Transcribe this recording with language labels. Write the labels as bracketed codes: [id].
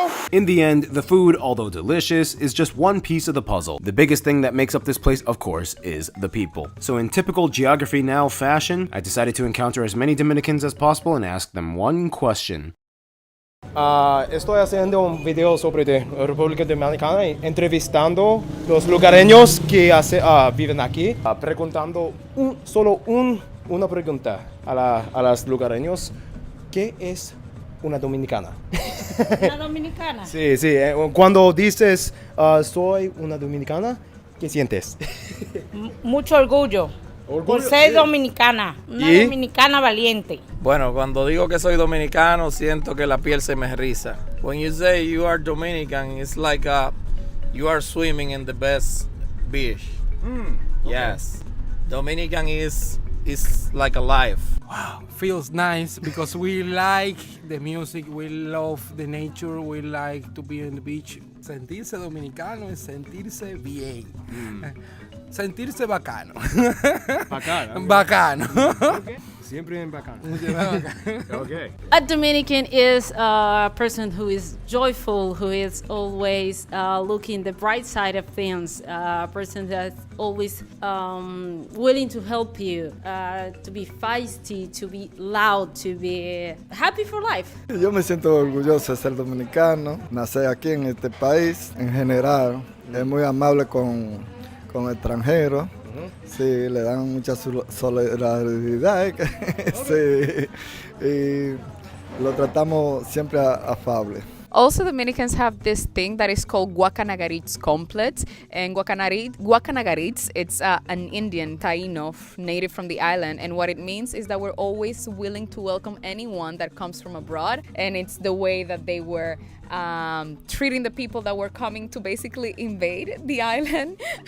[es] In the end, the food, although delicious, is just one piece of the puzzle. The biggest thing that makes up this place, of course, is the people. So in typical Geography Now fashion, I decided to encounter as many Dominicans as possible and ask them one question. Estoy haciendo un video sobre la República Dominicana, entrevistando los lugareños que viven aquí, preguntando solo una pregunta a los lugareños. ¿Qué es una dominicana? ¿Una dominicana? Sí. Cuando dices soy una dominicana, ¿qué sientes? Mucho orgullo. Por ser dominicana, una dominicana valiente. Bueno, cuando digo que soy dominicano, siento que la piel se me eriza. [en] When you say you are Dominican, it's like you are swimming in the best beach. Okay. Yes. Dominican is like alive. Wow, feels nice because we like the music, we love the nature, we like to be on the beach. [es] Sentirse dominicano es sentirse bien. Sentirse bacano. Bacano. Okay. Siempre en bacano. Okay. [en] A Dominican is a person who is joyful, who is always looking the bright side of things, a person that's always willing to help you, to be feisty, to be loud, to be happy for life. [es] Yo me siento orgulloso de ser dominicano, nacer aquí en este país en general, es muy amable con extranjeros. Sí, le dan mucha solidaridad, sí, y lo tratamos siempre afable. [en] Also, Dominicans have this thing that is called Guacanagaritz complex. And Guacanagaritz, it's an Indian Taino native from the island. And what it means is that we're always willing to welcome anyone that comes from abroad. And it's the way that they were treating the people that were coming to basically invade the island.